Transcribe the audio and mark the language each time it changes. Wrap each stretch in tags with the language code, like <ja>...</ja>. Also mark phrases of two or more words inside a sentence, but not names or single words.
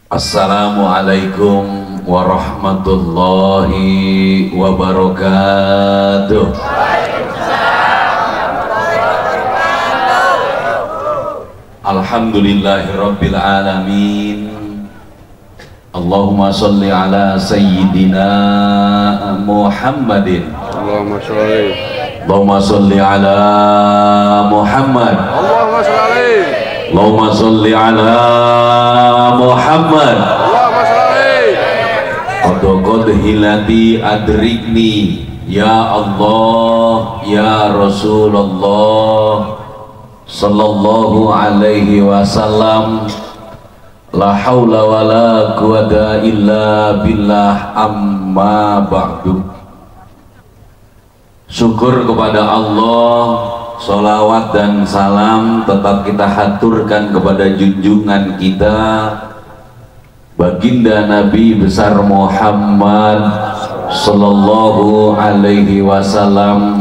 <ar>السلام عليكم ورحمة الله وبركاته. الحمد لله رب العالمين. اللهم صل على سيدنا محمد. اللهم صل. اللهم صل على محمد. اللهم صل. اللهم صل على محمد. اللهم صل. قد حيلتي أدركني يا الله يا رسول الله صلى الله عليه وسلم. لا حول ولا قوة إلا بالله، أما بعد.</ar> <id>Syukur kepada Allah, sholawat dan salam tetap kita haturkan kepada junjungan kita baginda Nabi besar Muhammad</id> <ar>صلى الله عليه وسلم.</ar>